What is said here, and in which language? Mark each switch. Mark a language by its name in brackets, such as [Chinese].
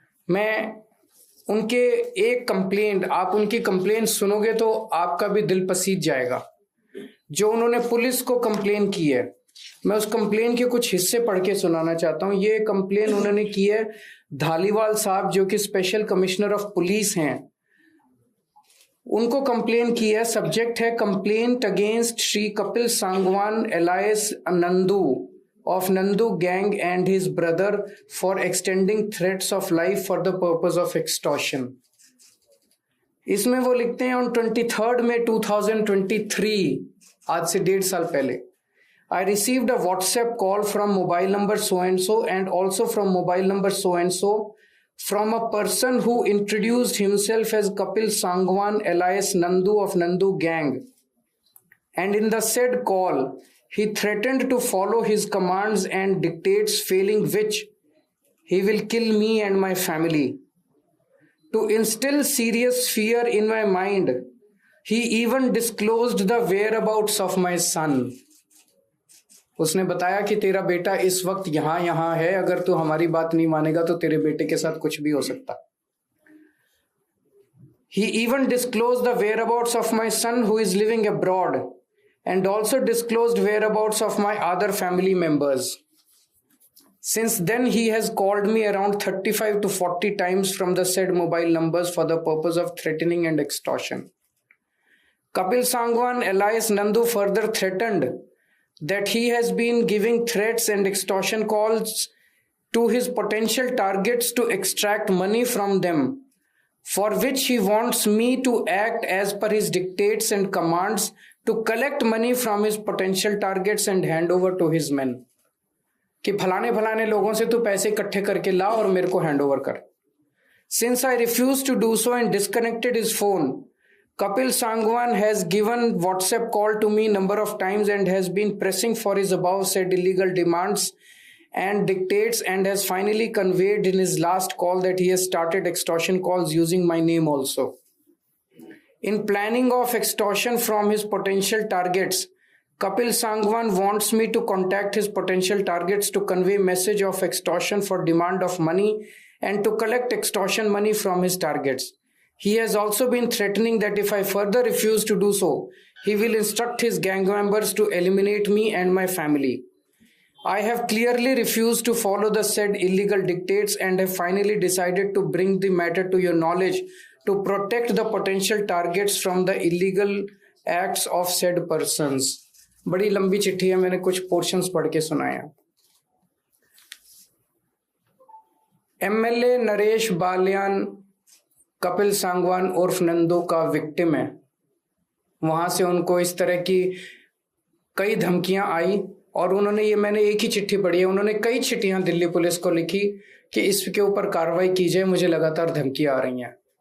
[Hindi] मैं उनके एक कंप्लेंट, आप उनकी कंप्लेंट सुनोगे तो आपका भी दिल पसीज जाएगा। जो उन्होंने पुलिस को कंप्लेन की है, मैं उस कंप्लेन के कुछ हिस्से पढ़ के सुनाना चाहता हूं। ये कंप्लेन उन्होंने की है धालीवाल साहब, जो कि स्पेशल कमिश्नर ऑफ पुलिस हैं, उनको कंप्लेन की है। [English] Subject है complaint against Shri Kapil Sangwan alias Nandu of Nandu gang and his brother for extending threats of life for the purpose of extortion. [Hindi] इसमें वो लिखते हैं [English] on 23rd May 2023, [Hindi] आज से 1.5 साल पहले, [English] I received a WhatsApp call from mobile number so and so and also from mobile number so and so from a person who introduced himself as Kapil Sangwan alias Nandu of Nandu gang, and in the said call he threatened to follow his commands and dictates, failing which he will kill me and my family. To instill serious fear in my mind, he even disclosed the whereabouts of my son. [Hindi] उसने बताया कि तेरा बेटा इस वक्त यहाँ है, अगर तू हमारी बात नहीं मानेगा तो तेरे बेटे के साथ कुछ भी हो सकता। [English] He even disclosed the whereabouts of my son who is living abroad, and also disclosed whereabouts of my other family members. Since then, he has called me around 35 to 40 times from the said mobile numbers for the purpose of threatening and extortion. Kapil Sangwan alias Nandu further threatened that he has been giving threats and extortion calls to his potential targets to extract money from them, for which he wants me to act as per his dictates and commands to collect money from his potential targets and hand over to his men. [Hindi] कि फलाने फलाने लोगों से तू पैसे इकट्ठे करके ला और मेरे को हैंड ओवर कर। [English] Since I refused to do so and disconnected his phone, Kapil Sangwan has given WhatsApp call to me number of times and has been pressing for his above said illegal demands and dictates, and has finally conveyed in his last call that he has started extortion calls using my name also. In planning of extortion from his potential targets, Kapil Sangwan wants me to contact his potential targets to convey message of extortion for demand of money and to collect extortion money from his targets. He has also been threatening that if I further refuse to do so, he will instruct his gang members to eliminate me and my family. I have clearly refused to follow the said illegal dictates and have finally decided to bring the matter to your knowledge to protect the potential targets from the illegal acts of said persons. [Hindi] बड़ी लंबी चिट्ठी है, मैंने कुछ portions पढ़ के सुनाया। MLA Naresh Balyan Kapil Sangwan उर्फ नंदू का विक्टिम है। वहां से उनको इस तरह की कई धमकियां आई और उन्होंने, ये मैंने एक ही चिट्ठी पढ़ी है, उन्होंने कई चिट्ठियां दिल्ली पुलिस को लिखी कि इसके ऊपर कार्रवाई की जाए, मुझे लगातार धमकियां आ रही हैं।